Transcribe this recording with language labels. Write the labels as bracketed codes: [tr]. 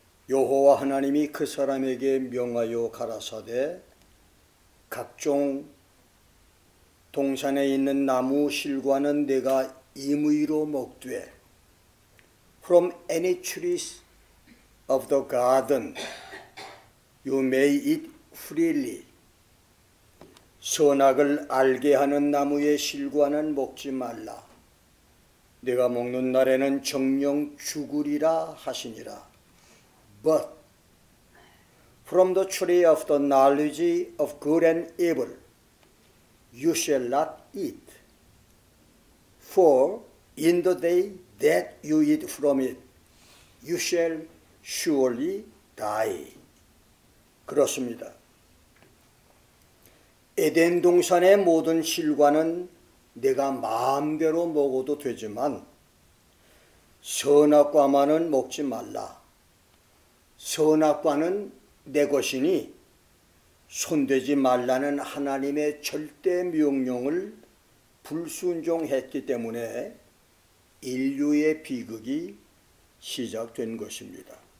[ko] 여호와 하나님이 그 사람에게 명하여 가라사대 각종 동산에 있는 나무 실과는 내가 임의로 먹되 [en] From any trees of the garden you may eat freely. [ko] 선악을 알게 하는 나무의 실과는 먹지 말라. 내가 먹는 날에는 정령 죽으리라 하시니라. [en] But from the tree of the knowledge of good and evil you shall not eat. For in the day that you eat from it you shall surely die. [ko] 그렇습니다. 에덴 동산의 모든 실과는 내가 마음대로 먹어도 되지만 선악과만은 먹지 말라. 선악과는 내 것이니 손대지 말라는 하나님의 절대 명령을 불순종했기 때문에 인류의 비극이 시작된 것입니다.